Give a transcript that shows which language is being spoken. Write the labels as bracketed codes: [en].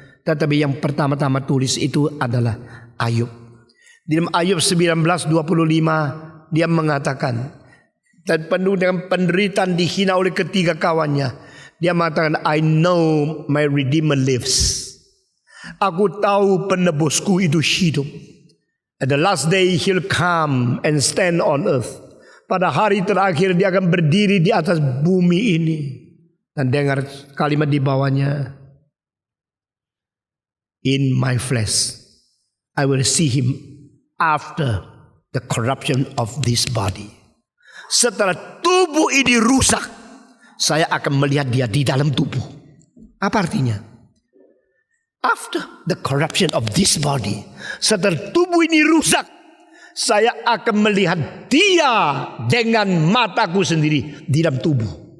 [id] Tetapi yang pertama-tama tulis itu adalah Ayub. Di dalam Ayub 19:25 dia mengatakan, dan penuh dengan penderitaan dihina oleh ketiga kawannya. Dia mengatakan, [en] I know my Redeemer lives. [id] Aku tahu penebusku itu hidup. [en] At the last day he'll come and stand on earth. [id] Pada hari terakhir dia akan berdiri di atas bumi ini. Dan dengar kalimat di bawahnya. [en] In my flesh, I will see him after the corruption of this body. [id] Setelah tubuh ini rusak, saya akan melihat dia di dalam tubuh. Apa artinya? [en] After the corruption of this body, [id] setelah tubuh ini rusak, saya akan melihat dia dengan mataku sendiri di dalam tubuh.